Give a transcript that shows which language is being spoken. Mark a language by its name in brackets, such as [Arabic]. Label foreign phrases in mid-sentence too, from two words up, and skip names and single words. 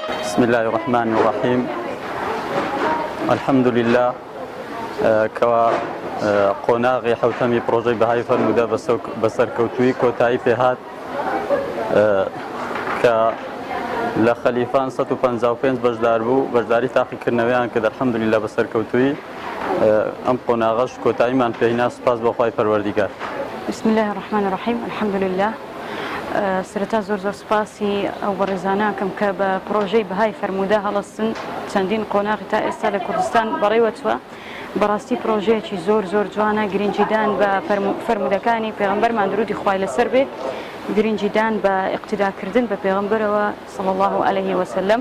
[Arabic] بسم الله الرحمن الرحيم. الحمد لله [Central Kurdish] كوا قۆناغی حوتەمی پرۆژەی بەهای فەرموودە بەسەرکەوتووی کۆتایی پێهات کە لە خەلیفان 155 بەشدار بوو، بەشداری تاقیکردنەوەیان کرد. الحەمدولillah بەسەرکەوتووی ئەم قۆناغەش کۆتاییمان پێهینا. سوپاس بەخوای پەروەردیگار. [Arabic] بسم الله الرحمن الرحيم. الحمد لله. [Central Kurdish] سرەتا زۆر سوپاسی ئەو بەڕێزانەکەم کە بە پرۆژەی بەهای فەرموودە هەڵەستن چەندین قۆناغی تا ئێستا لە کوردستان بەڕێوەچوە. بەڕاستی پرۆژەیەکی زۆر جوانە، گرنگیدان بە فەرموودەکانی پێغەمبەرمان درودی خوای لەسەر بێت، گرنگیدان بە ئیقتیداکردن بە پێغەمبەرەوە [Arabic] صلی الله عليه وسلم.